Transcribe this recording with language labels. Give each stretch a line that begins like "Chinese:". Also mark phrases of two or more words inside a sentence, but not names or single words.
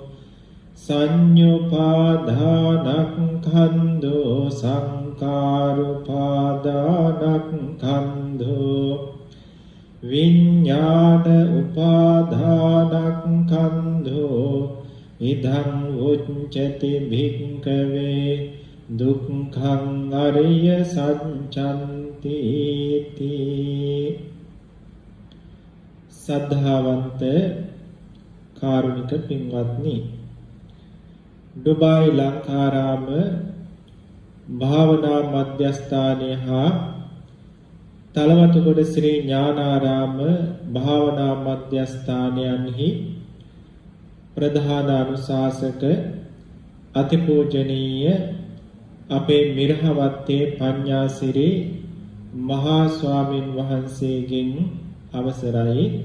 Pali: සංඤ්ඤුපාදානස්කන්ධෝ සංඛාරුපාදානස්කන්ධෝ විඤ්ඤාණ උපාදානස්කන්ධෝ ඉදං උච්චති භික්ඛවේ දුක්ඛං අරිය සත්‍යන්ති
Sinhala: සද්ධාවන්ත කාරුණික පින්වත්නි, ඩුබායි ලංකාරාම භාවනා මධ්‍යස්ථානය හා තලවතුගොඩ ශ්‍රී ඥානාරාම භාවනා මධ්‍යස්ථානයන්හි ප්‍රධාන අනුශාසක අතිපූජනීය අපේ මිරහවත්තේ පඤ්ඤාසිරි මහා ස්වාමින් වහන්සේගෙන් අවසරයි.